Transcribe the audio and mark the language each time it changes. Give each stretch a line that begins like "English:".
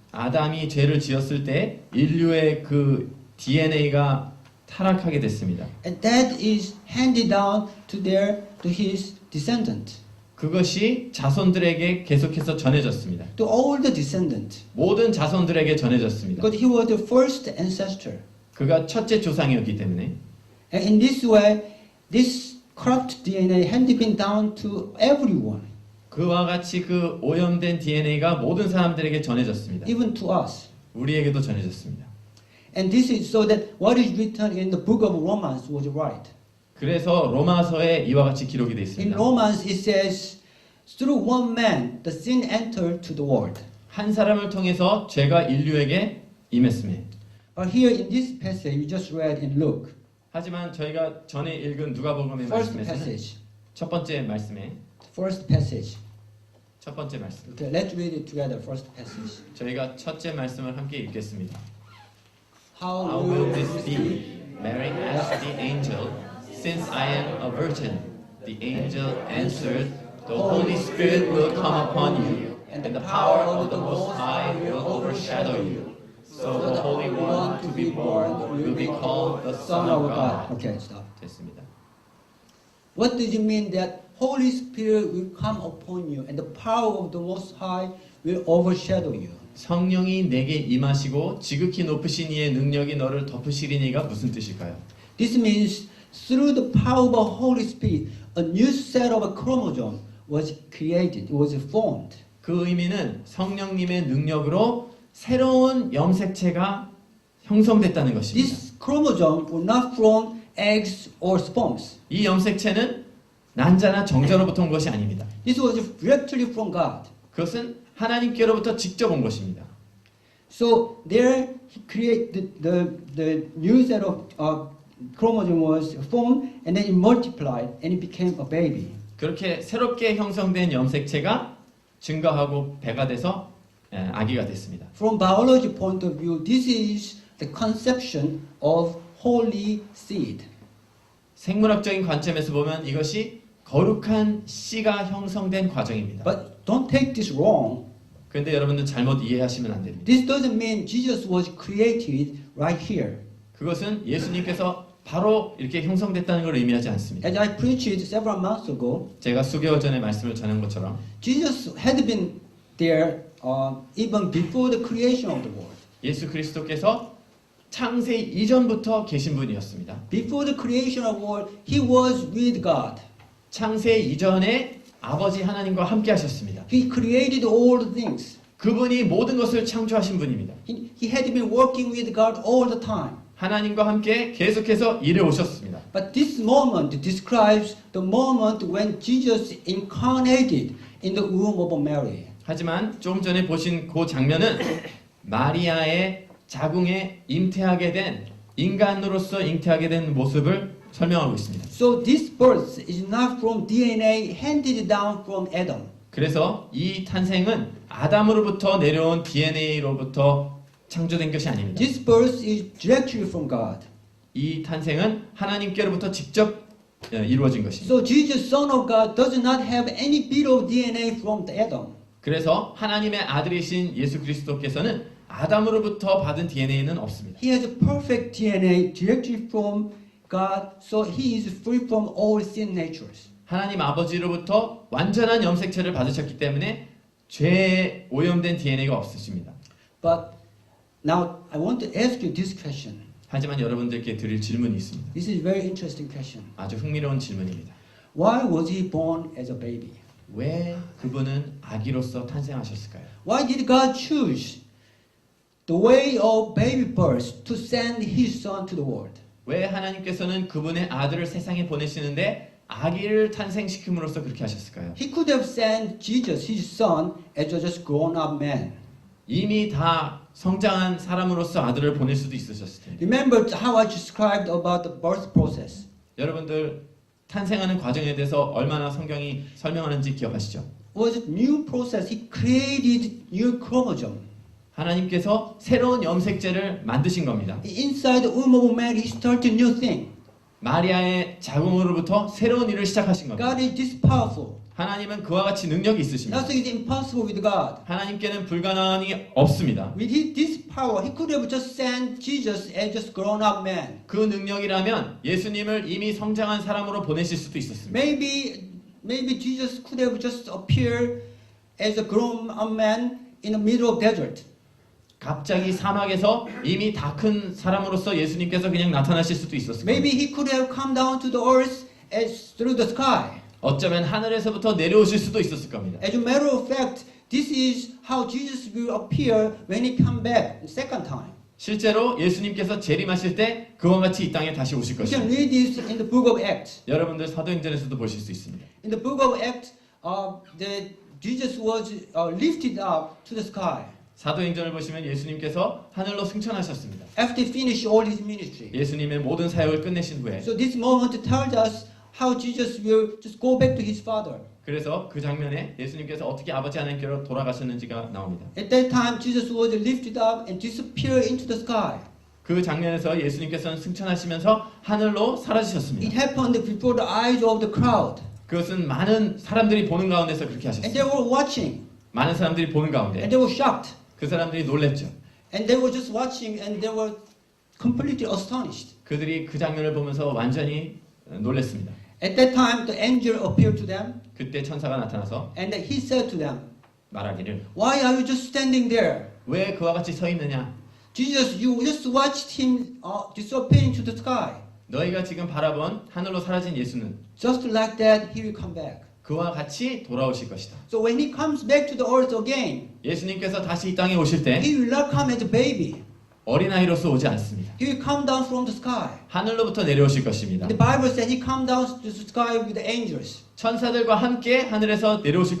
Korean: 아담이 죄를 지었을 때 인류의 그 DNA가 타락하게 됐습니다.
English: And that is handed down to his descendant,
Korean: 그것이 자손들에게 계속해서 전해졌습니다.
English: to all the descendants,
Korean: 모든 자손들에게 전해졌습니다.
English: because he was the first ancestor.
Korean: 그가 첫째 조상이었기 때문에
English: And in this way, this corrupt DNA had been down to everyone,
Korean: 그와 같이 그 오염된 DNA가 모든 사람들에게 전해졌습니다.
English: even to us.
Korean: 우리에게도 전해졌습니다.
English: And this is so that what is written in the book of Romans was right.
Korean: 그래서 로마서에 이와 같이 기록이 되어
English: In
Korean: 있습니다.
English: Romans it says, through one man the sin entered to the world.
Korean: 한 사람을 통해서 죄가 인류에게 임했음에.
English: But here in this passage we just read in Luke,
Korean: 하지만 저희가 전에 읽은 누가복음의
English: first
Korean: 말씀에서는
English: passage,
Korean: 첫 번째 말씀에
English: first passage.
Korean: 첫 번째 말씀.
English: Okay, let's read it together. First passage.
Korean: 저희가 첫째 말씀을 함께 읽겠습니다.
English: How How will this be? Mary asked the angel, since I am a virgin. The angel answered, the Holy Spirit will come upon you, and the power of the Most High will overshadow you. So the Holy One to be born will be called the Son of God. Okay, stop.
Korean: 됐습니다.
English: What does it mean that Holy Spirit will come upon you and the power of the Most High will overshadow you?
Korean: 성령이 내게 임하시고 지극히 높으신 이의 능력이 너를 덮으시리니가 무슨 뜻일까요?
English: This means through the power of the Holy Spirit, a new set of chromosome was created, was formed.
Korean: 그 의미는 성령님의 능력으로 새로운 염색체가 형성됐다는 것입니다.
English: This chromosome was not from eggs or sperms.
Korean: 이 염색체는 난자나 정자로부터 온 것이 아닙니다.
English: This was directly from God.
Korean: 그것은 하나님께로부터 직접 온 것입니다.
English: So there he created the new set of chromosome was formed and then it multiplied and it became a baby.
Korean: 그렇게 새롭게 형성된 염색체가 증가하고 배가 돼서 아기가 됐습니다.
English: From biology point of view, this is the conception of holy seed.
Korean: 생물학적인 관점에서 보면 이것이 거룩한 씨가 형성된 과정입니다.
English: But don't take this wrong.
Korean: 그런데 여러분들 잘못 이해하시면 안 됩니다.
English: This doesn't mean Jesus was created right here.
Korean: 그것은 예수님께서 바로 이렇게 형성됐다는 걸 의미하지 않습니다.
English: As I preached several months ago,
Korean: 제가 수개월 전에 말씀을 전한 것처럼
English: Jesus had been there even before the creation of the world.
Korean: 예수 그리스도께서 창세 이전부터 계신 분이었습니다.
English: Before the creation of the world, he was with God.
Korean: 창세 이전에 아버지 하나님과 함께 하셨습니다.
English: He created all the things.
Korean: 그분이 모든 것을 창조하신 분입니다.
English: He had been working with God all the time.
Korean: 하나님과 함께 계속해서 일해 오셨습니다.
English: But this moment describes the moment when Jesus incarnated in the womb of Mary.
Korean: 하지만 조금 전에 보신 그 장면은 마리아의 자궁에 잉태하게 된 인간으로서 잉태하게 된 모습을 설명하고 있습니다.
English: So this birth is not from DNA handed down from Adam.
Korean: 그래서 이 탄생은 아담으로부터 내려온 DNA로부터 창조된 것이 아닙니다.
English: This birth is directly from God.
Korean: 이 탄생은 하나님께로부터 직접 이루어진 것입니다.
English: So Jesus, Son of God, does not have any bit of DNA from Adam.
Korean: 그래서 하나님의 아들이신 예수 그리스도께서는 아담으로부터 받은 DNA는 없습니다.
English: He has a perfect DNA directly from God, so he is free from all sin natures.
Korean: 하나님 아버지로부터 완전한 염색체를 받으셨기 때문에 죄에 오염된 DNA가 없으십니다.
English: But now I want to ask you this question.
Korean: 하지만 여러분들께 드릴 질문이 있습니다.
English: This is a very interesting question.
Korean: 아주 흥미로운 질문입니다.
English: Why was he born as a baby?
Korean: 왜 그분은 아기로서 탄생하셨을까요?
English: Why did God choose the way of baby birth to send his son to the world?
Korean: 왜 하나님께서는 그분의 아들을 세상에 보내시는데 아기를 탄생시킴으로써 그렇게 하셨을까요?
English: He could have sent Jesus, his son, as a just grown-up man.
Korean: 이미 다 성장한 사람으로서 아들을 보낼 수도 있으셨을 텐데.
English: Remember how I described about the birth process.
Korean: 여러분들 탄생하는 과정에 대해서 얼마나 성경이 설명하는지 기억하시죠?
English: Was a new process. He created new chromosome.
Korean: 하나님께서 새로운 염색체를 만드신 겁니다.
English: Inside the womb of Mary, he started new thing.
Korean: 마리아의 자궁으로부터 새로운 일을 시작하신 겁니다.
English: God is this powerful.
Korean: 하나님은 그와 같이 능력이 있으십니다.
English: Nothing is impossible with God.
Korean: 하나님께는 불가능이 없습니다.
English: With this power, he could have just sent Jesus as just grown-up man.
Korean: 그 능력이라면 예수님을 이미 성장한 사람으로 보내실 수도 있었습니다.
English: Maybe Jesus could have just appeared as a grown-up man in the middle of desert.
Korean: 갑자기 사막에서 이미 다 큰 사람으로서 예수님께서 그냥 나타나실 수도 있었을 겁니다.
English: Maybe he could have come down to the earth as through the sky.
Korean: 어쩌면 하늘에서부터 내려오실 수도 있었을 겁니다.
English: As a matter of fact, this is how Jesus will appear when he come back the second time.
Korean: 실제로 예수님께서 재림하실 때 그와 같이 이 땅에 다시 오실
English: You can
Korean: 것입니다.
English: read this in the book of Acts.
Korean: 여러분들 사도행전에서도 보실 수 있습니다.
English: In the book of Acts, Jesus was lifted up to the sky
Korean: 사도행전을 보시면 예수님께서 하늘로 승천하셨습니다.
English: after he finished all his ministry.
Korean: 예수님의 모든 사역을 끝내신 후에
English: So this moment tells us how Jesus will just go back to his Father.
Korean: 그래서 그 장면에 예수님께서 어떻게 아버지 하나님께로 돌아가셨는지가 나옵니다.
English: At that time, Jesus was lifted up and disappeared into the sky.
Korean: 그 장면에서 예수님께서는 승천하시면서 하늘로
English: It
Korean: 사라지셨습니다.
English: happened before the eyes of the crowd.
Korean: 그것은 많은 사람들이 보는 가운데서 그렇게
English: And
Korean: 하셨습니다.
English: they were watching.
Korean: 많은 사람들이 보는
English: And
Korean: 가운데
English: they were shocked.
Korean: 그 사람들이 놀랬죠.
English: And they were just watching and they were completely astonished.
Korean: 그들이 그 장면을 보면서 완전히 놀랬습니다.
English: At that time, the angel appeared to them
Korean: 그때 천사가 나타나서
English: and he said to them,
Korean: 말하기를
English: "Why are you just standing there?
Korean: 왜 그와 같이 서 있느냐?
English: Jesus, you just watched him disappearing to the sky.
Korean: 너희가 지금 바라본 하늘로 사라진 예수는
English: Just like that, he will come back.
Korean: 그와 같이 돌아오실 것이다.
English: So when he comes back to the earth again,
Korean: 예수님께서 다시 이 땅에 오실 때
English: he will not come as a baby.
Korean: 어린아이로서 오지 않습니다.
English: He will come down from the sky.
Korean: 하늘로부터 내려오실 것입니다.
English: The Bible says he come down to the sky with the angels.
Korean: 천사들과 함께 하늘에서 내려오실